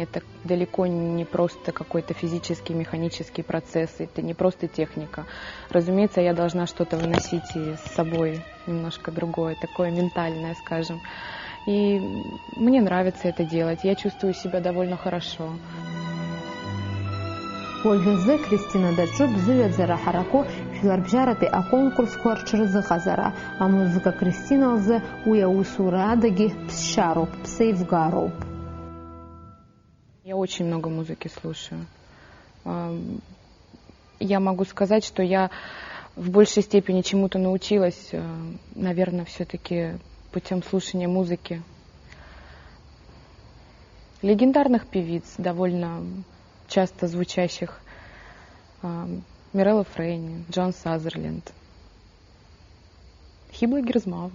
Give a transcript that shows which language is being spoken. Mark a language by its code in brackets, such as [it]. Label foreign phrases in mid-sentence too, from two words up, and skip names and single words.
[ru] Это далеко не просто какой-то физический, механический процесс, это не просто техника. Разумеется, я должна что-то выносить и с собой немножко другое, такое ментальное, скажем. И мне нравится это делать, я чувствую себя довольно хорошо. [ab] Уажәазы Кристина даҿы бзыҩаӡара ҳараку жәларбжьаратәи аконкурсқәа рҽрызыҟазара. Амузыка Кристина лзы уи аусура адагьы ԥсшьароуп, ԥсеивгароуп. [ru] Я очень много музыки слушаю. Я могу сказать, что я в большей степени чему-то научилась, наверное, все-таки путем слушания музыки. Легендарных певиц, довольно часто звучащих, Мирелла Фрейни, Джон Сазерленд, Хибла Герзмава.